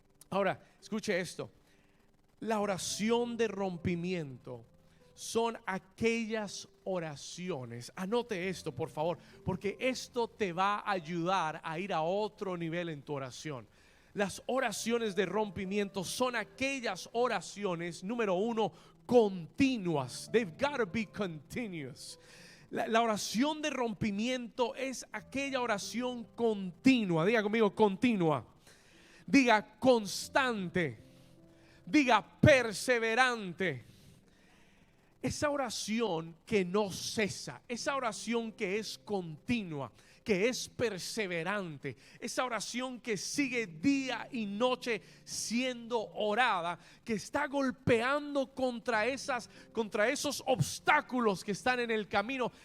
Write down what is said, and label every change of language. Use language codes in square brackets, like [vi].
[es] Ahora, escuche esto. La oración de rompimiento son aquellas oraciones. Anote esto, por favor, porque esto te va a ayudar a ir a otro nivel en tu oración. Las oraciones de rompimiento son aquellas oraciones, número uno, continuas. [en] They've got to be continuous. [es] La oración de rompimiento es aquella oración continua. Diga conmigo, continua. Diga constante. Diga perseverante. Esa oración que no cesa, esa oración que es continua, que es perseverante, esa oración que sigue día y noche siendo orada, que está golpeando contra esos obstáculos que están en el camino.